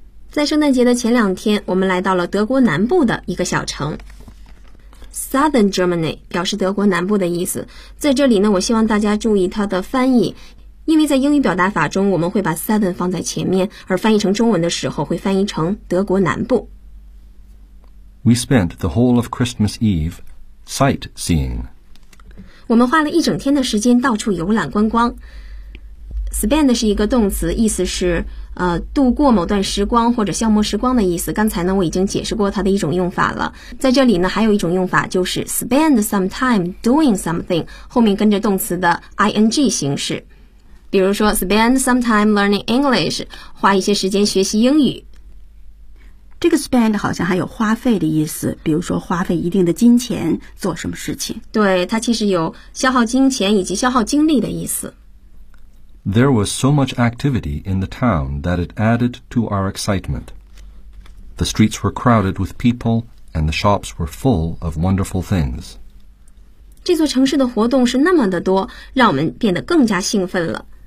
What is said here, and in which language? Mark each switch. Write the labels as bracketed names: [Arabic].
[Chinese] 在圣诞节的前两天，我们来到了德国南部的一个小城。 Southern Germany 表示德国南部的意思。在这里呢，我希望大家注意它的翻译，因为在英语表达法中，我们会把 southern 放在前面，而翻译成中文的时候会翻译成德国南部。 [English] We spent the whole of Christmas Eve sightseeing. [Chinese] 我们花了一整天的时间到处游览观光。Spend 是一个动词，意思是度过某段时光或者消磨时光的意思。刚才呢，我已经解释过它的一种用法了。在这里呢，还有一种用法就是 [English] spend some time doing something， [Chinese] 后面跟着动词的 ing 形式。比如说 ， [English] spend some time learning English， [Chinese] 花一些时间学习英语。这个 spend 好像还有花费的意思，比如说花费一定的金钱做什么事情。对，它其实有消耗金钱以及消耗精力的意思。 [English] There was so much activity in the town that it added to our excitement. The streets were crowded with people and the shops were full of wonderful things. [Chinese] 这座城市的活动是那么的多，让我们变得更加兴奋了。